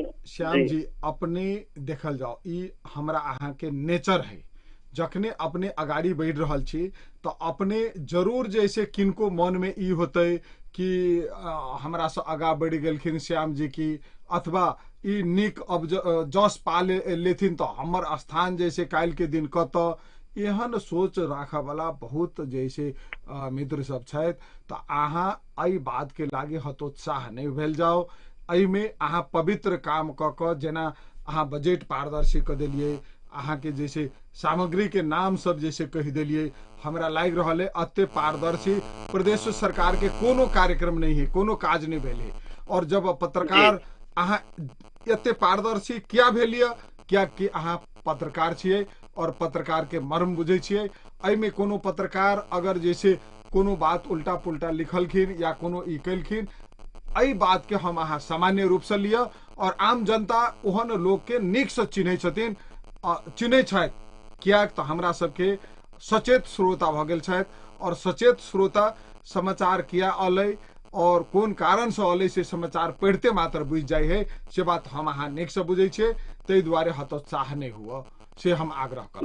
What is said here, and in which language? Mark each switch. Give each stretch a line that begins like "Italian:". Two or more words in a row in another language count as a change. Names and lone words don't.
Maithili: श्याम जी अपने देखल जाओ ई हमरा अहाँ के नेचर है, जखने अपने अगाड़ी बढ़ रहल छी तो अपने जरूर जैसे किनको मन में ई होते कि हमरा से आगा बढ़ गेलखिन श्याम जी की अथवा ई नीक अब जस पा लेथिन तो हमर स्थान जैसे काल के दिन कत एहन सोच राखा वाला बहुत जैसे मित्र सब छथि। तो अहाँ एहि बात के लागे हतोत्साह नहीं भेल जाओ। एहि में अहाँ पवित्र काम क जेना अहाँ बजट पारदर्शी क देलिए, अहाँ के जैसे सामग्री के नाम सब जैसे कह दिलिए, हमरा लाग रहा है अत्य पारदर्शी प्रदेश सरकार के कोनो कार्यक्रम नहीं है, कोनो काज नहीं भेले। और जब पत्रकार अहाँ एते पारदर्शी क्या भेलिए क्या कि अहाँ पत्रकार छिए और पत्रकार के मर्म बुझे छिए। एहि में कोनो पत्रकार अगर जैसे कोनो बात उल्टा पुल्टा लिखलखिन या कोनो ई कलखिन एहि बात के हम अहाँ सामान्य रूप से लिया और आम जनता ओहन लोग के नीक से चिन्हे छथिन चिन्हे छथि, किया तो हमरा सबके सचेत श्रोता भ गेल छथि और सचेत श्रोता समाचार किया अलै और कोन कारण से अलै से समाचार पढ़ते मात्र बुझ जाए है से बात हम अहाँ नीक से बुझे छे, तै द्वारे हतोत्साह नहीं हुआ से हम आग्रह करब।